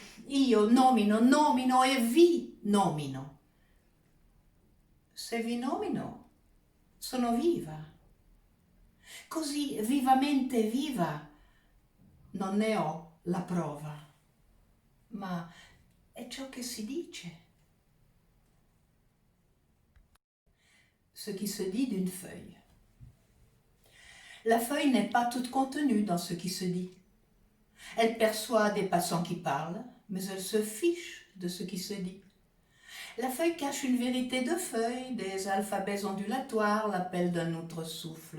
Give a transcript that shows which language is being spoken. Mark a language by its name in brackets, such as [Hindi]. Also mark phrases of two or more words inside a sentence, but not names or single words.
[Italian] Io nomino e vi nomino. Se vi nomino, sono viva. Così vivamente viva, non ne ho la prova, ma è ciò che si dice. [French] Ce qui se dit d'une feuille. La feuille n'est pas toute contenue dans ce qui se dit. Elle perçoit des passants qui parlent, mais elle se fiche de ce qui se dit. La feuille cache une vérité de feuilles, des alphabets ondulatoires, l'appel d'un autre souffle.